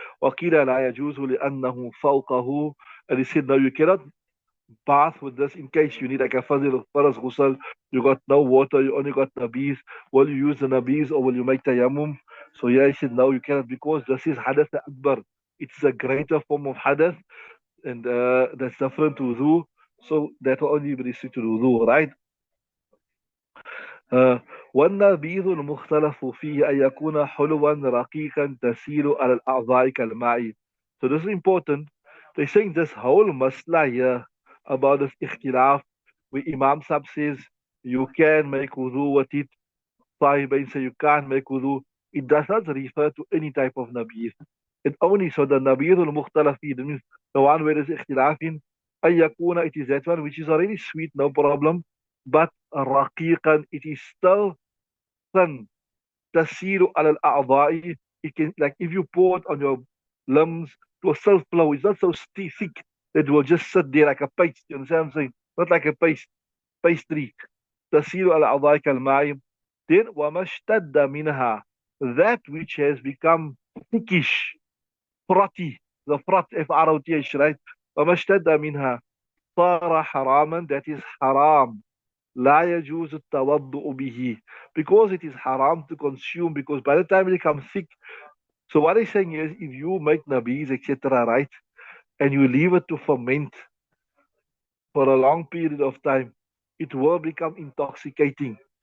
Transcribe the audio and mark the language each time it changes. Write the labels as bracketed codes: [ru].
[ar] وَقِيلَ لَا يَجُوزُ لِأَنَّهُ فَوْقَهُ, [en] and he said, no, you cannot bath with this in case you need like a fazil faras ghusl, you got no water, you only got nabis. Will you use the nabis or will you make tayammum? So yeah, he said no, you cannot, because this is hadath akbar. It's a greater form of hadath, and that's different to wudu. So that will only be restricted to wudu, right? [ar] والنبيذ المختلف فيه أن يكون حلوا رقيقا تسيل على الأعضاء كالماء. [en] So this is important. They're saying this whole masla here about this ikhtilaf, where Imam Sab says you can make wudu with it, Sahibain say you can't make wudu. It does not refer to any type of nabiyth. It only, so the nabiyth al-mukhtalaf fihi, that means the one where there's ikhtilaf in, [ar] أن يكون, [en] it is that one which is already sweet, no problem, but raqiqan, it is still thin. [ar] تسير على الأعضاء, [en] it can, like if you pour it on your limbs, it will still flow. It's not so thick that it will just sit there like a paste. You understand what I'm saying? Not like a pastry. [ar] تسير على الأعضاء كالماء. [en] Then [ar] وما اشتد منها, [en] that which has become thickish, frothy, the frot, F-R-O-T-H, right? [ar] وما اشتد منها صار حراما, [en] that is haram. [ar] لا يجوز التوضؤ به, [en] because it is haram to consume, because by the time it becomes thick. So what he's saying is, if you make nabis, etc., right, and you leave it to ferment for a long period of time, it will become intoxicating.